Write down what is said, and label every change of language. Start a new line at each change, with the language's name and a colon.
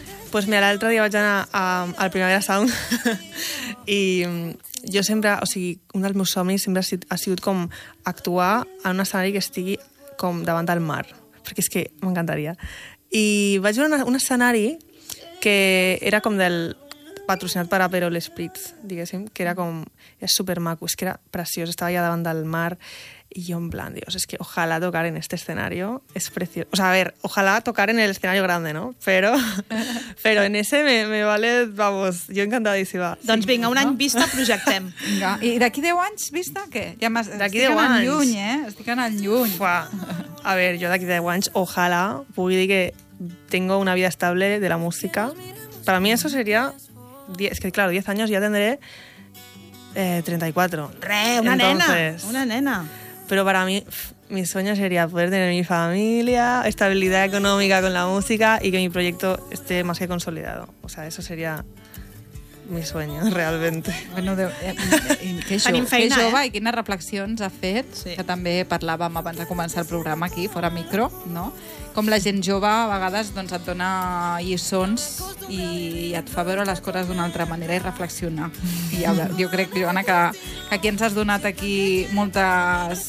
Catalan: Pues mira, l'altre dia vaig anar al Primavera Sound i jo sempre, o sigui, un dels meus somnis sempre ha sigut com actuar en un escenari que estigui com davant del mar, perquè és que m'encantaria. I vaig veure un escenari que era com del patrocinat per Aperol Spritz, diguéssim, que era com, és supermaco, és que era preciós, estava allà davant del mar i jo en plan, dios, és que ojalà
Spanish: tocar en este escenario,
Catalan: és preciós.
Spanish: O sea, a ver, ojalà tocar en el escenario grande, ¿no? Pero en ese me vale, vamos, yo encantadísima.
Catalan: Doncs vinga, un any vista, projectem. Vinga. I d'aquí 10 anys vista, què? Ja m'estic anant lluny, Estic anant lluny. Fuà. A ver, jo d'aquí 10 anys, ojalà pugui dir que
Spanish: tengo una vida estable de la música. Para mí eso sería... Es que, claro, 10 años ya tendré 34. ¡Re, una Entonces, nena! Una nena. Pero para mí, mi sueño sería poder tener mi familia, estabilidad económica con la música y que mi proyecto esté más que consolidado. O sea, eso sería mi sueño, realmente.
Catalan: Bueno, que això, tenim feina, que jove, i quines reflexions ha fet, sí. Que també parlàvem abans de començar el programa aquí, fora micro, no? Com la gent jove a vegades doncs, et dona lliçons i et fa veure les coses d'una altra manera i reflexionar. I jo crec, Joana, que aquí ens has donat aquí moltes,